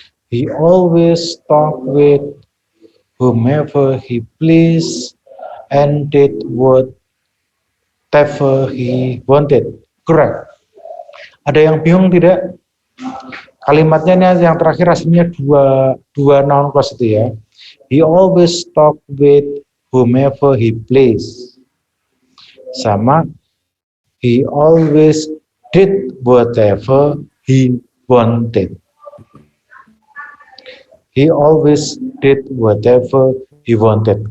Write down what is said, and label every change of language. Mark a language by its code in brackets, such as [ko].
[en] He always talked with whomever he pleased and did whatever he wanted. [id] Correct. Ada yang bingung tidak? Kalimatnya ini yang terakhir aslinya dua noun clause itu ya. [en] He always talked with whomever he pleased. Sama he always did whatever he wanted. He always did whatever he wanted.